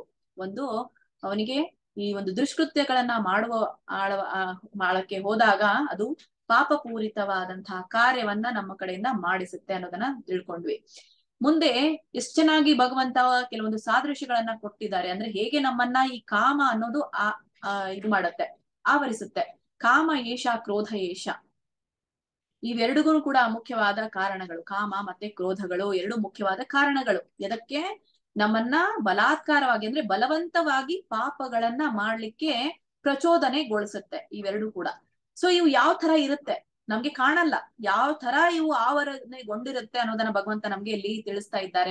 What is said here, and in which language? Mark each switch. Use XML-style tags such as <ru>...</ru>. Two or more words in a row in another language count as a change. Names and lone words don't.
<kn>ಒಂದು ಅವನಿಗೆ ಈ ಒಂದು ದುಷ್ಕೃತ್ಯಗಳನ್ನ ಮಾಡಕ್ಕೆ ಹೋದಾಗ ಅದು ಪಾಪಪೂರಿತವಾದಂತಹ ಕಾರ್ಯವನ್ನ ನಮ್ಮ ಕಡೆಯಿಂದ ಮಾಡಿಸುತ್ತೆ ಅನ್ನೋದನ್ನ ತಿಳ್ಕೊಂಡ್ವಿ. ಮುಂದೆ ಎಷ್ಟು ಚೆನ್ನಾಗಿ ಭಗವಂತ ಕೆಲವೊಂದು ಸಾದೃಶ್ಯಗಳನ್ನ ಕೊಟ್ಟಿದ್ದಾರೆ. ಅಂದ್ರೆ ಹೇಗೆ ನಮ್ಮನ್ನ ಈ ಕಾಮ ಅನ್ನೋದು ಇದು ಮಾಡತ್ತೆ, ಆವರಿಸುತ್ತೆ.</kn> <sa>ಕಾಮ ಏಷ ಕ್ರೋಧ ಏಷ,</sa> <kn>ಇವೆರಡಿಗೂ ಕೂಡ ಮುಖ್ಯವಾದ ಕಾರಣಗಳು. ಕಾಮ ಮತ್ತೆ ಕ್ರೋಧಗಳು 2 ಮುಖ್ಯವಾದ ಕಾರಣಗಳು. ಎದಕ್ಕೆ? ನಮ್ಮನ್ನ ಬಲಾತ್ಕಾರವಾಗಿ ಅಂದ್ರೆ ಬಲವಂತವಾಗಿ ಪಾಪಗಳನ್ನ ಮಾಡ್ಲಿಕ್ಕೆ ಪ್ರಚೋದನೆಗೊಳಿಸುತ್ತೆ ಇವೆರಡು ಕೂಡ. ಸೊ ಇವು ಯಾವ ತರ ಇರುತ್ತೆ ನಮ್ಗೆ ಕಾಣಲ್ಲ, ಯಾವ ತರ ಇವು ಆವರಣೆಗೊಂಡಿರುತ್ತೆ ಅನ್ನೋದನ್ನ ಭಗವಂತ ನಮ್ಗೆ ಇಲ್ಲಿ ತಿಳಿಸ್ತಾ ಇದ್ದಾರೆ.</kn>